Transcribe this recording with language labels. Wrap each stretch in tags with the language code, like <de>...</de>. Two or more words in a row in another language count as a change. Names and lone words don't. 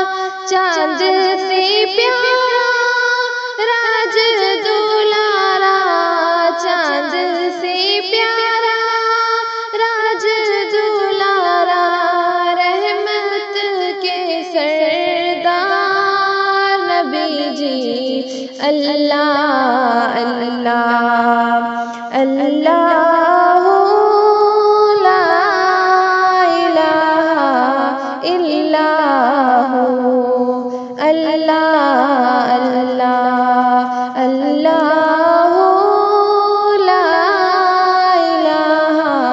<hi>चांद से प्यारा राज दुलारा, चांद से प्यारा राज दुलारा, रहमत के सरदार नबी जी।</hi> <ar>الله الله الله لا إله إلا الله الله الله الله لا إله</ar>